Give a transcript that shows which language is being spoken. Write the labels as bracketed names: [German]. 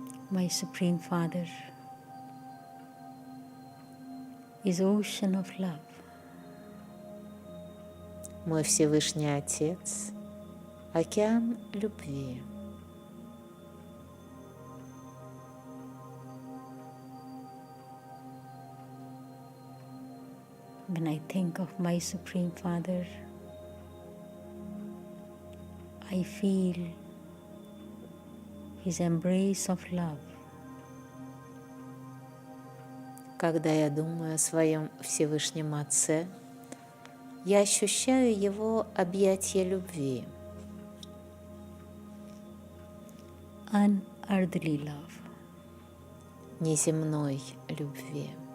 [English] My Supreme Father is ocean of love. [Russian] Мой Всевышний Отец — океан любви. [English] When I think of my Supreme Father, I feel His embrace of love. [Russian] Когда я думаю о своем Всевышнем Отце, я ощущаю Его объятия любви, [English] Unearthly love. [Russian] неземной любви,